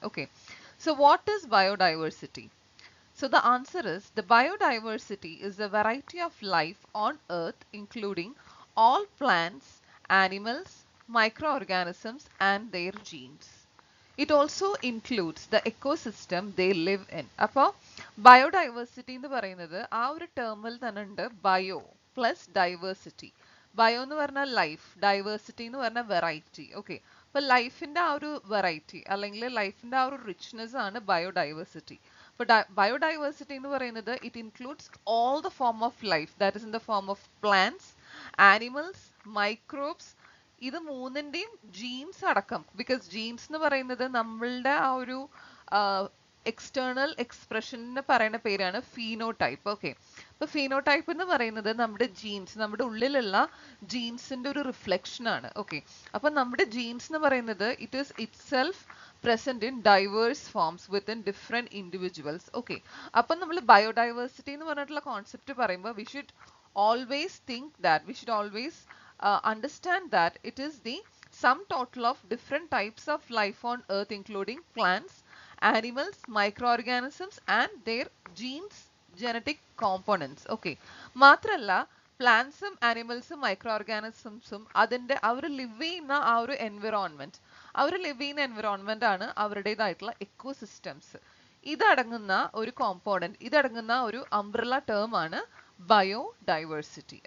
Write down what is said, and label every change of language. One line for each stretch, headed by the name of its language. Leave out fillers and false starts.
English: Okay, so what is biodiversity? So the answer is the biodiversity is the variety of life on earth including all plants, animals, microorganisms and their genes. It also includes the ecosystem they live in.
Malayalam: അപ്പോൾ biodiversity എന്ന് പറയുന്നത് ആ ഒരു ടേമിൽ തന്നെ ഉണ്ട് bio plus diversity. Bio എന്ന് പറഞ്ഞാൽ ലൈഫ്, ഡൈവേഴ്സിറ്റി എന്ന് പറഞ്ഞാൽ വെറൈറ്റി. ഓക്കെ, അപ്പൊ ലൈഫിന്റെ ആ ഒരു വെറൈറ്റി അല്ലെങ്കിൽ ലൈഫിന്റെ ആ ഒരു റിച്ച്നെസ് ആണ് ബയോഡൈവേഴ്സിറ്റി. അപ്പൊ ബയോഡൈവേഴ്സിറ്റി എന്ന് പറയുന്നത്
English: It includes all the form of life, that is in the form of plants, animals, microbes.
Malayalam: ഇത് മൂന്നിന്റെയും ജീൻസ് അടക്കം, ബിക്കോസ് ജീൻസ് എന്ന് പറയുന്നത് നമ്മളുടെ ആ ഒരു എക്സ്റ്റേണൽ എക്സ്പ്രഷന് പറയുന്ന പേരാണ് ഫീനോടൈപ്പ്. ഓക്കെ, അപ്പൊ ഫീനോടൈപ്പ് എന്ന് പറയുന്നത് നമ്മുടെ ജീൻസ്, നമ്മുടെ ഉള്ളിലുള്ള ജീൻസിന്റെ ഒരു റിഫ്ലക്ഷൻ ആണ്. ഓക്കെ, അപ്പൊ നമ്മുടെ ജീൻസ് എന്ന് പറയുന്നത്
English: It is itself present in diverse forms within different individuals. Okay,
Malayalam: അപ്പം നമ്മൾ ബയോഡൈവേഴ്സിറ്റി എന്ന് പറഞ്ഞിട്ടുള്ള കോൺസെപ്റ്റ് പറയുമ്പോൾ
English: we should always think that we should always understand that it is the sum total of different types of life on earth including plants, animals, microorganisms and their genes, genetic components.
Malayalam: Okay, മാത്രല്ല പ്ലാന്റ്സും ആനിമൽസും micro ഓർഗാനിസംസും അതിന്റെ അവർ live ചെയ്യുന്ന ആ ഒരു environment, അവർ live ചെയ്യുന്ന environment ആണ് അവരുടേതായിട്ടുള്ള ecosystems. ഇതടങ്ങുന്ന ഒരു component, ഇതടങ്ങുന്ന ഒരു അംബ്രല്ല ടേം ആണ് ബയോഡൈവേഴ്സിറ്റി.